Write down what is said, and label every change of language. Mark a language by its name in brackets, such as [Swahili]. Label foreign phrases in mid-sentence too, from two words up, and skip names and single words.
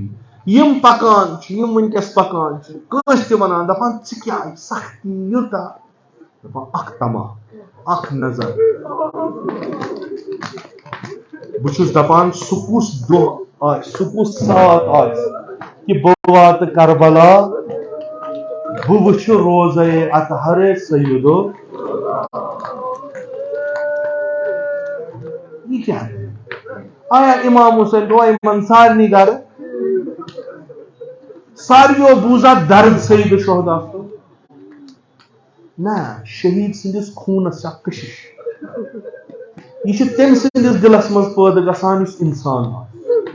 [Kashmiri] یِم پکان چھِ یِم وٕنکیٚس پکان چھِ کٲنٛسہِ تہِ وَنان دپان ژٕ کیٛاہ سختی یوٗتاہ دپان اکھ تماہ اکھ نظر. بہٕ چھُس دپان سُہ کُس دۄہ آسہِ سُہ کُس ساتھ آسہِ کہ بہٕ واتہٕ کربلا بہٕ وٕچھٕ روزے اطہر سیدو. [Urdu] یہ کیا ہے [Kashmiri] آیا امام حسین دعا یِمن سارنٕے گرٕ ساروِیو بوٗزا درد سید شہدا سُنٛد. نہ شہید سٕنٛدِس خوٗنس چھِ اکھ کشش. یہ چھُ تٔمۍ سٕنٛدِس دلس منٛز پٲدٕ گژھان یُس انسان آسہِ.